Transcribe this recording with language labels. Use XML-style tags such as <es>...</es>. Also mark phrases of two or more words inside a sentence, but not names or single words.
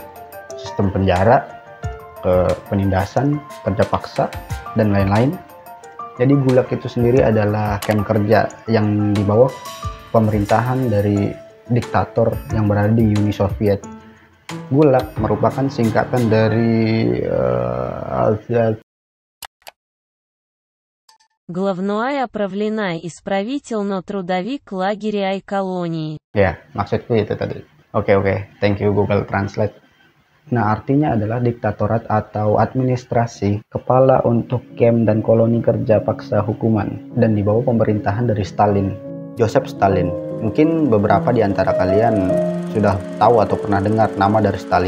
<id>Sistem penjara, penindasan, kerja paksa, dan lain-lain. Jadi Gulag itu sendiri adalah kamp kerja yang di bawah pemerintahan dari diktator yang berada di Uni Soviet. Gulag merupakan singkatan dari</id> <ru>Главное правленай исправительно-трудовик лагеря и колонии.</ru> <id>Ya, maksudku itu tadi. Oke,</id> <en>thank you Google Translate.</en> <id>Nah, artinya adalah diktatorat atau administrasi kepala untuk kamp dan koloni kerja paksa hukuman dan di bawah pemerintahan dari Stalin, Joseph Stalin. Mungkin beberapa di antara kalian sudah tahu atau pernah dengar nama dari Stalin.</id>